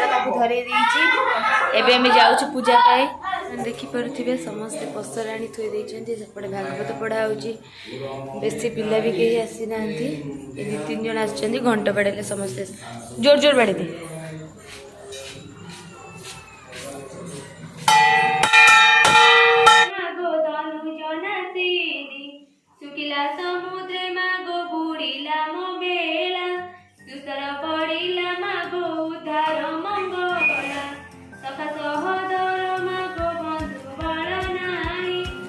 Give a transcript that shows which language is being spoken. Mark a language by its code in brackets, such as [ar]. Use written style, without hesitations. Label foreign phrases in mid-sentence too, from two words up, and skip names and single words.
[or] ତାକୁ ଧରି ଦେଇଛି ଏବେ ଆମେ ଯାଉଛୁ ପୂଜା ପାଇଁ ଦେଖି ପାରୁଥିବେ ସମସ୍ତ ପସରା ଆଣି ଥୋଇ ଦେଇଛନ୍ତି ସେପଟେ ଭାଗବତ ପଢ଼ା ହେଉଛି ବେଶି ପିଲା ବି କେହି ଆସି ନାହାନ୍ତି ଏ 2-3 ଜଣ ଅଛନ୍ତି ଘଣ୍ଟା ପଡ଼ିଲେ ସମସ୍ତ ଜୋର ଜୋର ବାଡ଼େ ଦେ ଶୁଖିଲା ସମୁଦ୍ର ମାଗୋ ବୁଡ଼ିଲା ମୋ ବେଳା ଦୁଃସର ପଡ଼ିଲା ମାଗୋ ଉଦ୍ଧାର ମାଗିଲା ସଖା ସହୋଦର ମାଗୋ ବନ୍ଧୁ ବଳ ନାହିଁ